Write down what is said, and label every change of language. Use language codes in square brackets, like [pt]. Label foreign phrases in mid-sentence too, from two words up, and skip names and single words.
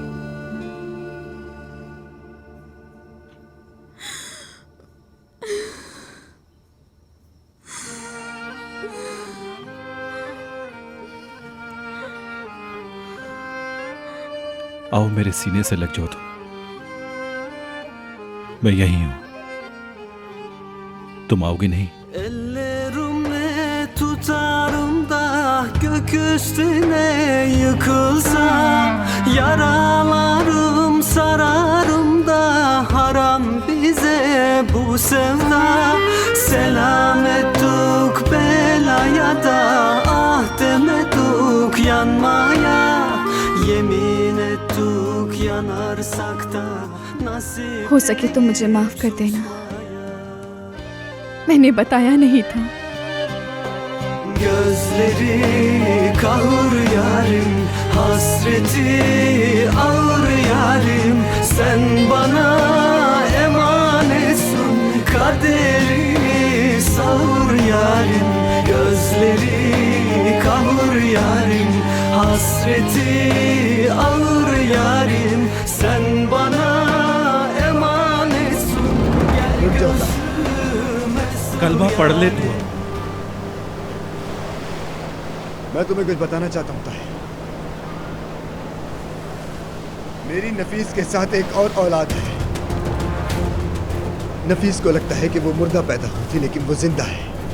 [hi] आओ मेरे सीने से लग जाओ तुम, मैं यहीं हूं। तुम आओगी नहीं? [tr] Ellerimle tutarım da gök üstüne yıkılsam, yaralarım sararım da haram bize bu sevda. Selam ettik belaya da ah demedik yanmaya, yemin ettik yanarsak da nasip. [hi] हो सके तो मुझे माफ कर देना, मैंने बताया नहीं था। [tr] Gözleri kahır yarim, hasreti ağır yarim. Sen bana emanetsin, kaderi sağır yarim. Gözleri kahır yarim, hasreti ağır yarim. Sen bana emanetsin, gel gözüme. [hi] कलमा पढ़ ले तू। मैं तुम्हें कुछ बताना चाहता हूँ ताहिर। मेरी नफीस के साथ एक और औलाद है। नफीस को लगता है कि वो मुर्दा पैदा हुई थी, लेकिन वो जिंदा है।